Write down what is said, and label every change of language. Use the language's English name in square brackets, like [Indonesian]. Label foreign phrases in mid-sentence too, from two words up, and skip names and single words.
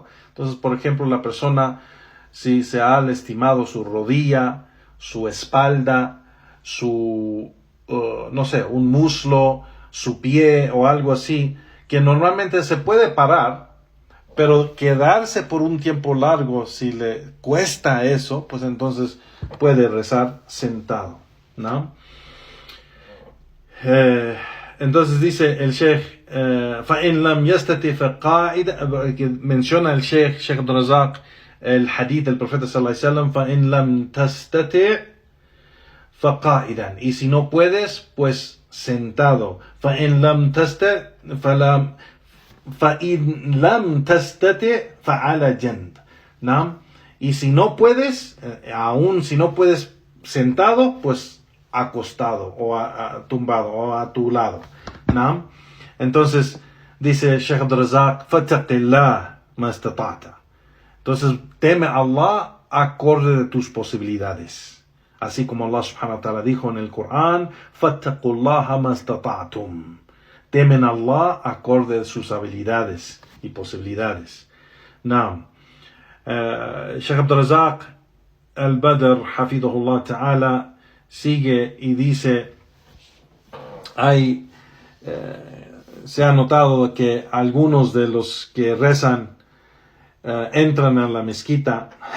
[Spanish] Entonces, por ejemplo, la persona, si se ha lastimado su rodilla, su espalda, su, no sé, un muslo, su pie o algo así, que normalmente se puede parar, pero quedarse por un tiempo largo, si le cuesta eso, pues entonces puede rezar sentado, ¿no? Entonces dice el Sheikh, [Arabic] فَإِنْ لَمْ يَسْتَطِعْ فَقَاعِدًا, [Spanish] que menciona el Sheikh Abdul Razak, el hadith del profeta [Arabic] صلى الله عليه وسلم, فَإِنْ لَمْ تَسْتَطِعْ فَقَاعِدًا, [Spanish] y si no puedes, pues sentado. [Arabic] فَإِنْ لَمْ تَسْتَطِعْ فَعَلَى جَنْبٍ, [Spanish] ¿no? Y si no puedes, aún si no puedes sentado, pues acostado o tumbado o a tu lado, ¿no? Entonces dice Sheikh Abdul Razak, [Arabic] فَاتَّقِ اللَّهَ مَا اسْتَطَعْتَ. [Spanish] Entonces teme a Allah acorde de tus posibilidades, así como Allah [Arabic] سبحانه وتعالى [Spanish] dijo en el Corán, [Arabic] فَاتَّقُوا اللَّهَ مَا اسْتَطَعْتُمْ. [Spanish] Temen a Allah acorde de sus habilidades y posibilidades. Now, Sheikh Abdul Razak al-Badr, [Arabic] حفظه الله تعالى, [Spanish] sigue y dice, se ha notado que algunos de los que rezan entran a la mezquita